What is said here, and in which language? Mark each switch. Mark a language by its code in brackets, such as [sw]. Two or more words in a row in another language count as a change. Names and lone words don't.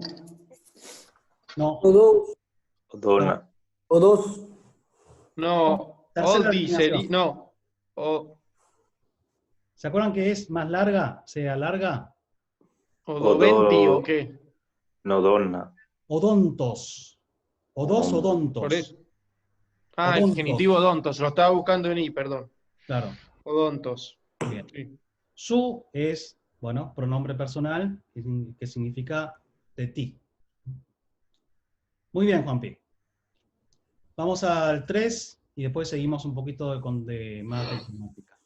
[es] No, Odós. Dona. Odós. No. Tercera Odi declinación. sería. No. ¿se acuerdan que es más larga? ¿Se alarga? Odoventi o qué. No dona. [el] Odontos. Odos odontos. [es] Por eso. Ah, el Odontos. genitivo odontos. Lo estaba buscando en I, perdón. Claro. Odontos. Bien. Sí. Su es, bueno, pronombre personal, que significa de ti. Muy bien, Juanpi. Vamos al 3 y después seguimos un poquito de más de temática.